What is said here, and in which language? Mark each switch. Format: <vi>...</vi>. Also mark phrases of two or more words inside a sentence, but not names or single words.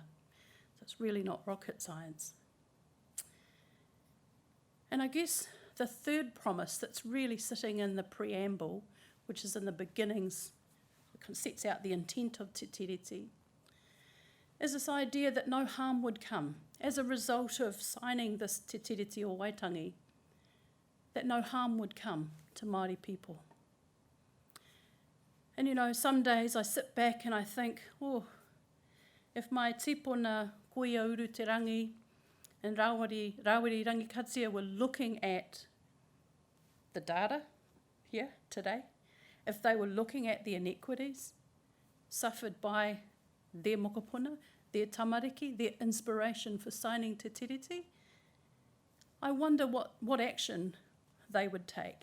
<en>So it's really not rocket science. And I guess the third promise that's really sitting in the preamble, which is in the beginnings, sets out the intent of Te Tiriti, is this idea that no harm would come as a result of signing this Te Tiriti or Waitangi, that no harm would come to Māori people. And some days I sit back and I think, if my</en> <mi>tipuna kuia</mi> <en>uru te rangi and rawiri rangikatia were looking at the data here today, if they were looking at the inequities suffered by their mokopuna, their tamariki, their inspiration for signing Te Tiriti, I wonder what action they would take.</en>